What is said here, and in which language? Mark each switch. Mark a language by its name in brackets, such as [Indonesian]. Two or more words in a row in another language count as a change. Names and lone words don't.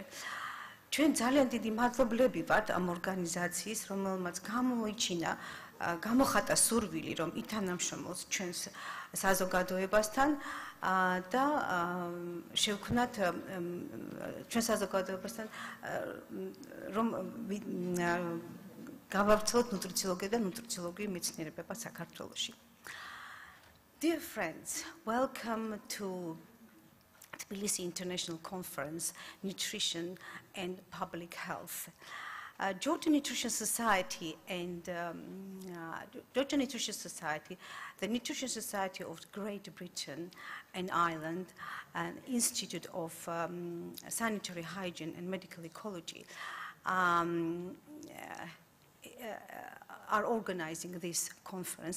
[Georgian] ჩვენ ძალიან დიდი მადლობლები ვართ ამ ორგანიზაციის, რომელმაც გამოხატა სურვილი, რომ ითანამშრომლოს ჩვენს საზოგადოებასთან და შევქმნათ ჩვენ საზოგადოებასთან, რომ გავავრცელოთ ნუტრიციოლოგია და ნუტრიციოლოგიური მეცნიერება საქართველოში. [English] Dear friends, welcome to Tbilisi International Conference, Nutrition and Public Health. Georgian Nutrition Society and Georgian Nutrition Society, the Nutrition Society of Great Britain and Ireland, an Institute of Sanitary Hygiene and Medical Ecology, are organizing this conference.